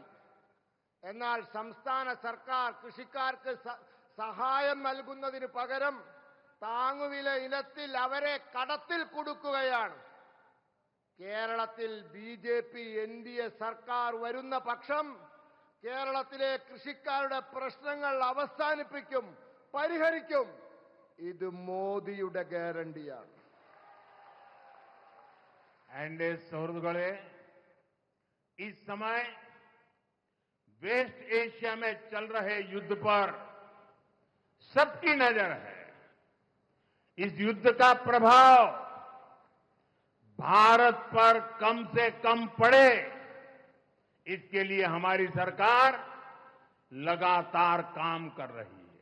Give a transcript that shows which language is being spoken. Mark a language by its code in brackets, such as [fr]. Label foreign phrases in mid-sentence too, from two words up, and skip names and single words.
[ml] എന്നാൽ സംസ്ഥാന സർക്കാർ കൃഷിക്കാർക്ക് സഹായം നൽകുന്നതിന് പകരം താങ്ങുവില ഇനത്തിൽ അവരെ കടത്തിൽ കുടുക്കുകയാണ്. കേരളത്തിൽ ബി.ജെ.പി. എൻഡിഎ സർക്കാർ വരുന്ന പക്ഷം കേരളത്തിലെ കൃഷിക്കാരുടെ പ്രശ്നങ്ങൾ അവസാനിപ്പിക്കും, പരിഹരിക്കും. ഇത് മോദിയുടെ ഗ്യാരണ്ടിയാണ്. एंडे सौहृद गढ़े [hi] इस समय वेस्ट एशिया में चल रहे युद्ध पर सबकी नजर है। इस युद्ध का प्रभाव भारत पर कम से कम पड़े, इसके लिए हमारी सरकार लगातार काम कर रही है।